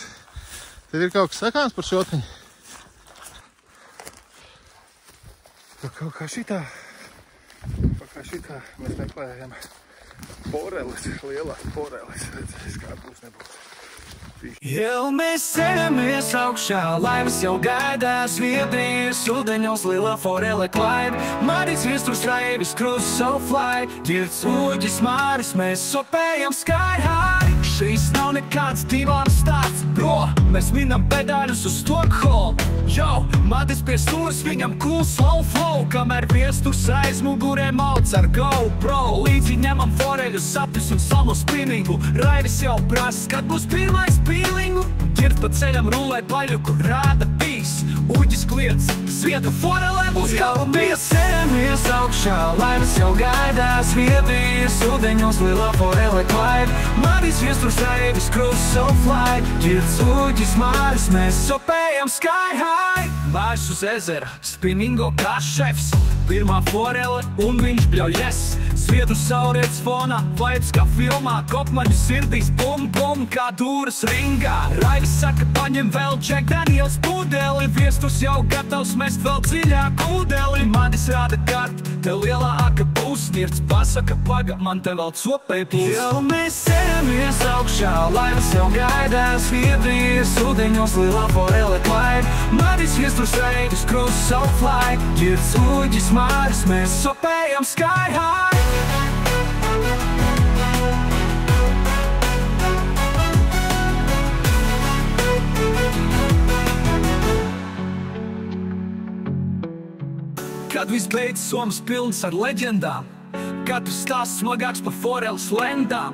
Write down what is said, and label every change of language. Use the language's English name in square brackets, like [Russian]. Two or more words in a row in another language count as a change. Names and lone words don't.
[Latvian] Tev ir kaut kas sakāms par šotiņu? Kaut kā šitā mēs meklējam foreles, lielās foreles. Redzēs, kā būs nebūs. Jau mēs ceļamies augšā, laivas jau gaidās, Zviedrijas ūdeņos lielā forele klaid. Maris viesturs raivis, [English] cruise so fly, [Latvian] ģirds uģis māris, mēs sopējam [English] sky high. [Latvian] Šīs nav nekāds divāns stāsts, bro, mēs minam pedāļus uz Stockholm. Yo, Madis pie stūras, viņam [English] cool slow flow, [Latvian] kamēr viesturs aiz mugurē mauc ar GoPro. Līdzi ņemam foreļu sapņus un salu spinningu, raivis jau prasa, kad būs pirmais pīlingu. Ģirds pa ceļam rulē paļuku, rāda pīs, uģis kliedz, Zviedru forelēm būs jau bijis. Ceļamies augšā, laivas jau gaidās, Zviedrijas ūdeņos lielā forele klaid. Madis viesturs raivis, [English] cruise so fly, [Latvian] ģirds uģis māris, mēs sopējam [English] sky high. [Latvian] Bāžs uz ezera, spinningo kā šefs, pirmā forele un viņš bļauj yes. Zviedru sauriets fonā, vibes kā filmā, kopmaņu sirdīs bum bum kā dūras ringā. Raivis saka, paņem vēl Jack Daniels pudeli, viesturs jau gatavs mest vēl dziļāk ūdeli. Madis rāda kartu, te lielā aka būs, ģirds pasaka, paga, man te vēl copē būs. Jau mēs ceļamies augšā, laivas jau gaidās, Zviedrijas ūdeņos lielā forele klaid. Madis viesturs raivis, [English] cruise so fly, [Latvian] ģirds uģis māris, mēs sopējam [English] sky high. [Latvian] Kad viss beidzas, Somas pilns ar leģendām, katrs stāsts smagāks par foreles lendām.